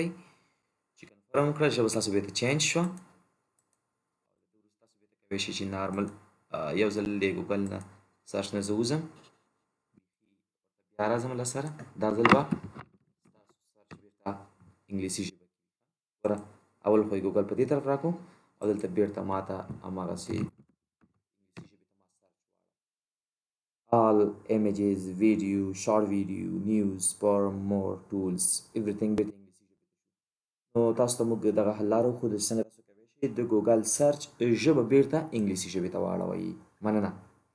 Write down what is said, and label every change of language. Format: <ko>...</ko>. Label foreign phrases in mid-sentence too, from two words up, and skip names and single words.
<ps>چې کنفرم کړه، ژبه ستاسو بېرته چینج شوه. تاسو بېرته کولی شئ چې نارمل یو ځل د ګوګل نه سرچ نه زه وځم، بیا راځم له سره. دا ځل به ستاسو سرچ بېرته انګلیسي ژبه کې ګوره، اول خو یې ګوګل په دې طرف راکړو او دلته بېرته ماته هماغسې</ps> <en>all images, video, short video, news, sperm, more tools, everything</en> <ps>بیرته انګلیسي ژبې ته شو. نو تاسو ته موږ دغه حل لاره وښودو چې څنګه تاسو کولی شئ د ګوګل سرچ ژبه بیرته انګلیسي ژبې ته واړوئ. مننه.</ps>